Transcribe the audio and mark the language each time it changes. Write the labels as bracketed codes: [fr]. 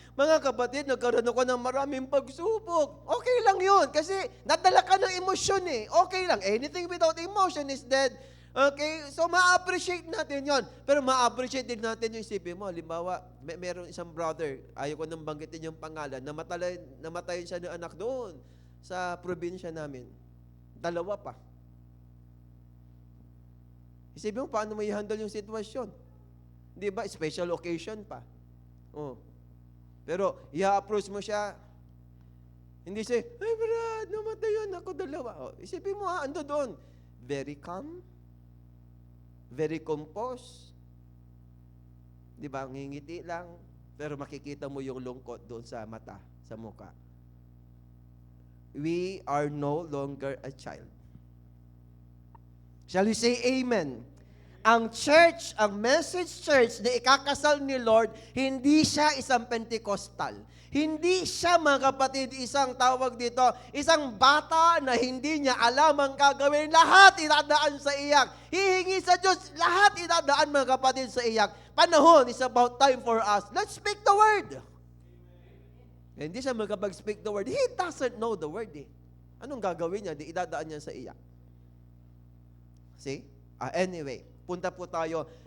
[tl] Mga kapatid, nagkaroon ako ng maraming pagsubok. Okay lang yun, kasi nadala ka ng emosyon eh. Okay lang, [en] anything without emotion is dead. [tl] Okay, so ma-appreciate natin yon. Pero ma-appreciate din natin yung isipin mo. Halimbawa, meron isang brother, ayaw ko nang banggitin yung pangalan, namatayin siya ng anak doon sa probinsya namin. 2 pa. Isipin mo, paano mo i-handle yung sitwasyon? Di ba? Special occasion pa. Oh. Pero, i-approach mo siya. Hindi siya, ay brad, namatay yun ako 2. Oh, isipin mo ando doon. [en] Very calm. Very composed. [tl] Di ba? Ngingiti lang. Pero makikita mo yung lungkot doon sa mata, sa muka. [en] We are no longer a child. Shall we say amen? [tl] Ang church, ang message church na ikakasal ni Lord, hindi siya isang Pentecostal. Hindi siya, mga kapatid, isang tawag dito, isang bata na hindi niya alam ang gagawin. Lahat idadaan sa iyak. Hihingi sa Diyos, lahat idadaan, mga kapatid, sa iyak. [en] Panahon is about time for us. Let's speak the word. [tl] Hindi siya magkapag-speak the word. [en] He doesn't know the word eh. [tl] Anong gagawin niya? Di idadaan niya sa iyak. See? Anyway, punta po tayo.